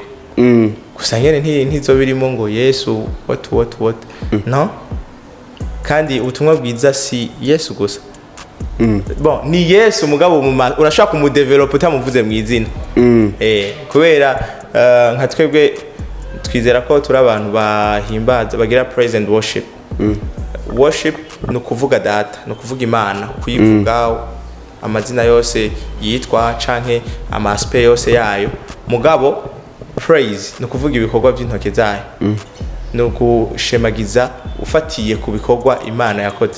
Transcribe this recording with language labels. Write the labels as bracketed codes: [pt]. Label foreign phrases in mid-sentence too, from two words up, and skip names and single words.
[rn] Gusa nyene ntizo birimo ngo Yesu what no. Kandi ubutumwa bwiza si Yesu gusa. Ni Yesu mugabo urashaka kumudevelop utamuvuze mu izina. Kubera nka twebwe twizera ko turi abantu bahimbaza bagira [en] praise and worship. [rn] Worship no kuvuga data, no kuvuga Imana, kuyivuga amazina yose yitwa canke amaspe yose yayo. Mugabo praise no kuvuga ibikorwa by'intoke zayo. No gushemagiza ufatiye ku bikorwa Imana yakoze.